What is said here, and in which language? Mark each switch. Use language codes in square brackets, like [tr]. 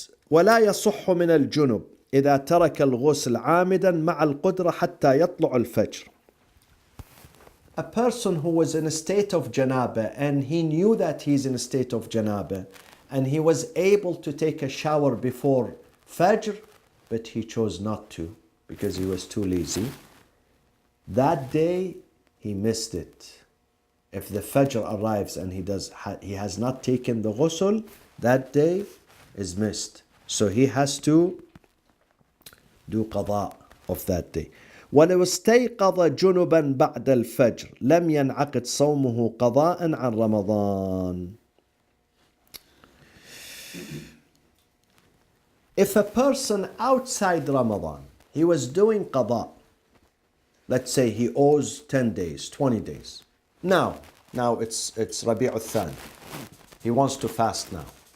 [ar] ولا يصح من الجنب إذا ترك الغسل عامدا مع القدرة حتى يطلع الفجر. [en] A person who was in a state of janaba and he knew that he's in a state of janaba and he was able to take a shower before Fajr, but he chose not to because he was too lazy. That day he missed it. If the Fajr arrives and he has not taken the ghusl, that day is missed. So he has to do qada of that day. [ar] ولو استيقظ جنبا بعد الفجر لم ينعقد صومه قضاء عن رمضان. [en] If a person outside Ramadan, he was doing qada, let's say he owes 10 days, 20 days. Now it's Rabi' al-Thani. He wants to fast now.